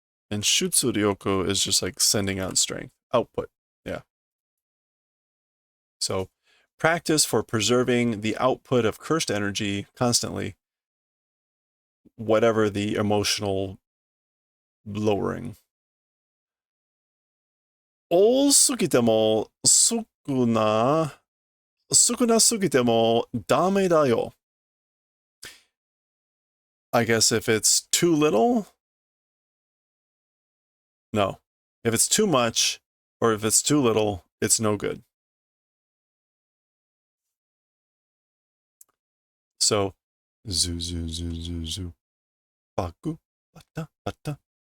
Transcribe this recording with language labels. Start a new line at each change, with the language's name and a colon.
English: And shutsu ryoku is just like sending out strength. Output. Yeah. So practice for preserving the output of cursed energy constantly, whatever the emotional lowering.
Japanese: 多すぎても少なすぎてもダメだよ.
English: I guess if it's too little? No. If it's too much, or if it's too little, it's no good. So, zu, zu, zu, zu, zu. Baku, bata, bata.